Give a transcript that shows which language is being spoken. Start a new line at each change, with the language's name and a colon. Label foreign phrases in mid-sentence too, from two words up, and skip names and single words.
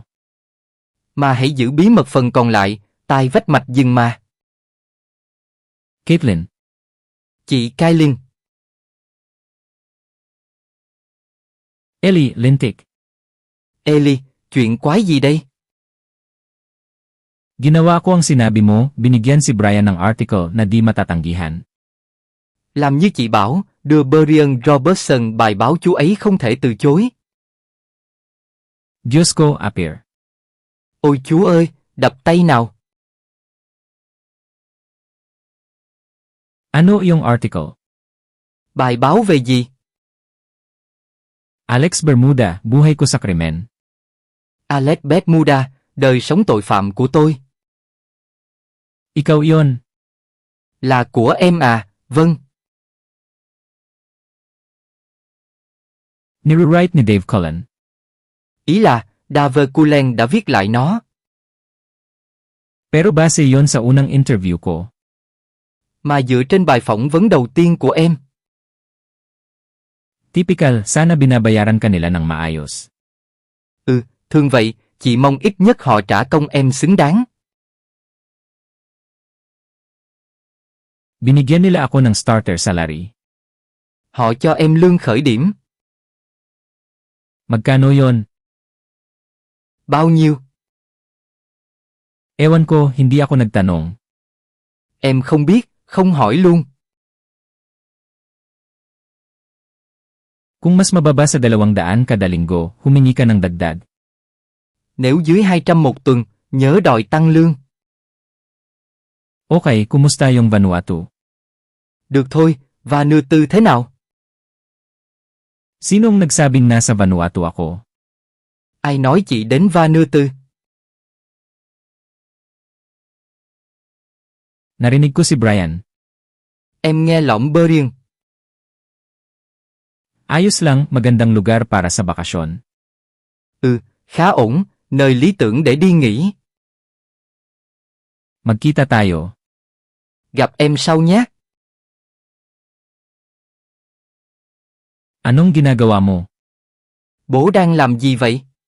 Vietnamese: Mà hãy giữ bí mật phần còn lại, tai vách mạch rừng mà. Caitlin. Chị Kailin.
Filipino: Ellie, lintik.
Vietnamese: Ellie, chuyện quái gì đây?
Filipino: Ginawa ko ang sinabi mo, binigyan si Brian ng article na di matatanggihan.
Vietnamese: Làm như chị bảo, đưa Brian Robertson bài báo chú ấy không thể từ chối.
Filipino: Diyos ko, appear.
Vietnamese: Ôi chú ơi, đập tay nào.
Filipino: Ano yung article?
Vietnamese: Bài báo về gì?
Filipino: Alex Bermuda, buhay ko sa krimen.
Vietnamese: Alex Bermuda, đời sống tội phạm của tôi.
Filipino: Ikaw yon.
Vietnamese: Là của em à, vâng.
Filipino: Nirewrite ni Dave Cullen.
Vietnamese: Ý là, Dave Cullen đã viết lại nó.
Filipino: Pero base yon sa unang interview ko.
Vietnamese: Mà dựa trên bài phỏng vấn đầu tiên của em.
Filipino: Typical, sana binabayaran ka nila ng maayos.
Vietnamese: Thường vậy, chị mong ít nhất họ trả công em xứng đáng.
Filipino: Binigyan nila ako ng
English: starter salary.
Vietnamese: Họ cho em lương khởi điểm.
Filipino: Magkano yon?
Vietnamese: Bao nhiêu?
Filipino: Ewan ko, hindi ako nagtanong.
Vietnamese: Em không biết, không hỏi luôn.
Filipino: Kung mas mababa sa 200 kada linggo, humingi ka ng dagdag.
Vietnamese: Nếu dưới 200 một tuần, nhớ đòi tăng lương.
Filipino: Okay, kumusta yung Vanuatu?
Vietnamese: Được thôi, Vanuatu thế nào?
Filipino: Sinong nagsabing nasa Vanuatu ako?
Vietnamese: Ai nói chị đến Vanuatu?
Filipino: Narinig ko si Brian.
Vietnamese: Em nghe lỏm bơ riêng.
Filipino: Ayos lang, magandang lugar para sa bakasyon.
Vietnamese: Khá ổn, nơi lý tưởng để đi nghỉ.
Filipino: Magkita tayo.
Vietnamese: Gặp em sau nhé.
Filipino: Anong ginagawa mo?
Vietnamese: Bố đang làm gì vậy?